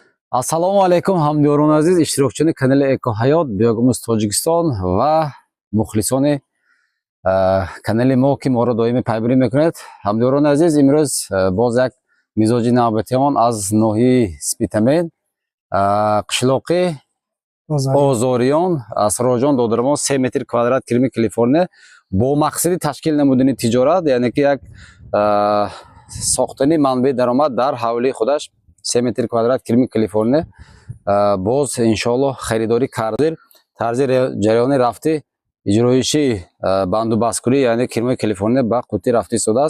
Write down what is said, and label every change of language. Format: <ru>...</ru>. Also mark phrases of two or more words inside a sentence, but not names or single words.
<tg>Assalomu alaykum hamyorон aziz ishtirokchini kanali Eko Hayot Biyogumuz Tojikiston va muxlisoni kanali мо ки моро доимӣ пайбарӣ мекунед. Ҳамдиёрони азиз, имрӯз боз як мизоҷи навбатиён аз ноҳияи Спитамен қишлоқи Озориён Асроҷон додармо 3 метр квадрат кирми Калифорния бо мақсади ташкил намудани тиҷорат, яъне ки як сохтани манбаи даромад дар ҳавлии худаш 3 метр квадрат кирми Калифорния боз иншоаллоҳ харидорӣ кардир тарзи ҷараёни рафти иҷроиши бандубаскурӣ, яъне кирмаи Калифорния ба қутӣ рафтӣ истодааст.</tg>